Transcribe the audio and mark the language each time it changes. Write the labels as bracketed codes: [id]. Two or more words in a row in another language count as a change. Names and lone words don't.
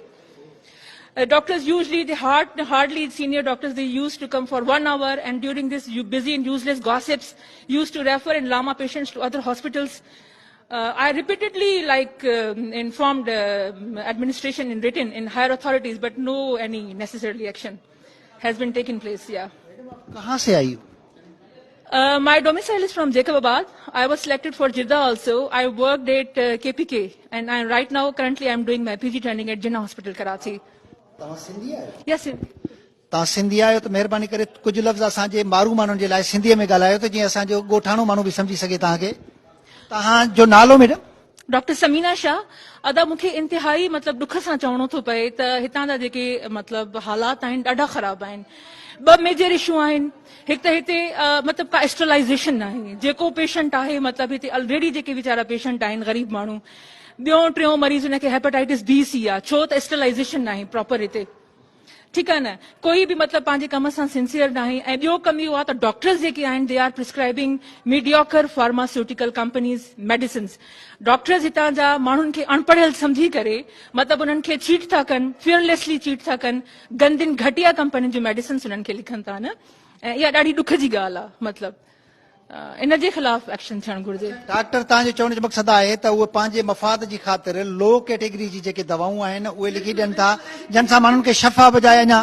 [en] Doctors usually, hardly senior doctors, they used to come for 1 hour, and during this busy and useless gossips, used to refer and lama patients to other hospitals. I repeatedly informed administration in written in higher authorities, but no any necessary action has been taken place. Yeah. [ur] کہاں سے آئی? [en] My domicile is from Jacobabad. I was selected for Jeddah also. I worked at KPK, and right now currently I'm doing my PG training at Jinnah Hospital, Karachi. [sd] तव्हां सिंधी आहियो? [en] Yes, sir. [sd] तव्हां सिंधी आहियो त महिरबानी करे कुझु लफ़्ज़ असांजे मारू माण्हुनि जे लाइ सिंधीअ में ॻाल्हायो त जीअं असांजो ॻोठाणो माण्हू बि सम्झी सघे तव्हांखे. तव्हांजो नालो मैडम? डॉक्टर समीना शाह. अदा मूंखे इंतिहाई मतलब दुख सां चवणो थो पए त हितां जा जेके मतलब हालात आहिनि ॾाढा ख़राब आहिनि. ॿ [en] major issue [sd] आहिनि. हिकु त हिते मतलब का स्टरलाइजेशन न आहे. जेको पेशेंट आहे मतलब हिते ऑलरेडी जेके वीचारा पेशेंट आहिनि गरीब माण्हू, ॿियों टियों मरीज़ हुनखे [en] hepatitis B C [sd] आहे. छो त स्टरलाइजेशन न आहे प्रॉपर हिते. [ur] ٹھیک ہے نا. [sd] कोई भी मतलब पंहिंजे कम सां सिंसियर न आहे. ऐं ॿियो कम इहो आहे त डॉक्टर्स जेके आहिनि [en] they are prescribing mediocre pharmaceutical companies medicines. [sd] डॉक्टर्स हितां जा माण्हुनि खे अनपढ़ियल सम्झी करे मतलब उन्हनि खे चीट था कनि, [en] fearlessly cheat [sd] था कनि, गंदिन घटिया कंपनियुनि जूं मेडिसिन्स उन्हनि खे लिखनि था न. ऐं इहा ॾाढी ॾुख जी ॻाल्हि आहे. मतलब इन जे ख़िलाफ़ एक्शन थियणु घुर्जे. डॉक्टर तव्हांजो चवण जो मक़सदु आहे त उहे पंहिंजे मफ़ाद जी ख़ातिर [en] low category [sd] जी जेके दवाऊं आहिनि उहे लिखी ॾियनि था जंहिं सां माण्हुनि खे शफ़ा बजाए अञा.